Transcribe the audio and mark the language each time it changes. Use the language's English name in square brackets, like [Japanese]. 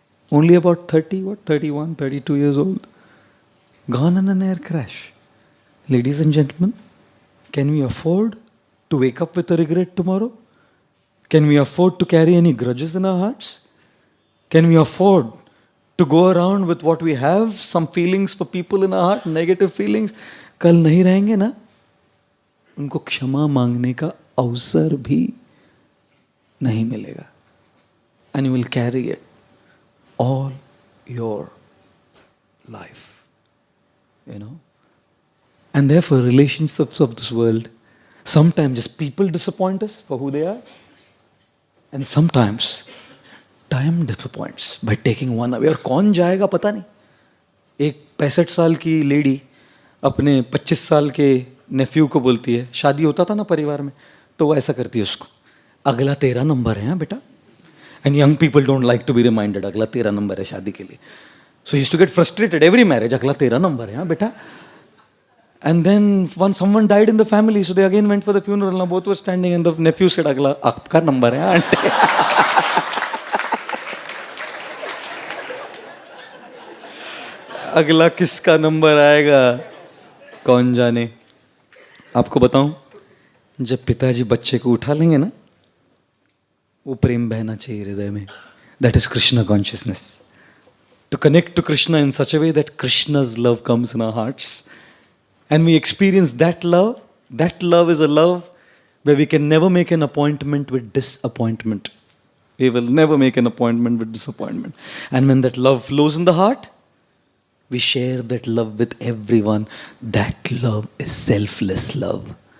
[English] Only about 31, 32 years old. Gone in an air crash. Ladies and gentlemen, can we afford to wake up with a regret tomorrow? Can we afford to carry any grudges in our hearts? Can we afford to go around with what we have, some feelings for people in our heart, negative feelings? [Hindi] कल नहीं रहेंगे ना, उनको क्षमा मांगने का अवसर भी नहीं मिलेगा. [English] And you will carry it all your life. And therefore, relationships of this world, sometimes just people disappoint us for who they are. And sometimes, time disappoints by taking one away. [Hindi] और कौन जाएगा पता नहीं. एक 65 साल की lady अपने 25 साल के नेफ्यू को बोलती है, शादी होता था ना परिवार में, तो वो ऐसा करती है उसको, अगला 13 नंबर है हाँ बेटा. [English] And young people don't like to be reminded, [Hindi] अगला 13 नंबर है शादी के लिए. [English] So he used to get frustrated every marriage, [Hindi] अगला 13 नंबर है हाँ बेटा. [English] And then someone died in the family, so they again went for the funeral. Now both were standing and the nephew said, [Hindi] अगला आपका number है aunty. अगला किसका number आएगा कौन जाने. आपको बताऊं, जब पिताजी बच्चे को उठा लेंगे ना, वो प्रेम बहना चाहिए हृदय में. [English] That is Krishna consciousness. To connect to Krishna in such a way that Krishna's love comes in our hearts. And we experience that love. That love is a love where we can never make an appointment with disappointment. We will never make an appointment with disappointment. And when that love flows in the heart, we share that love with everyone. That love is selfless love.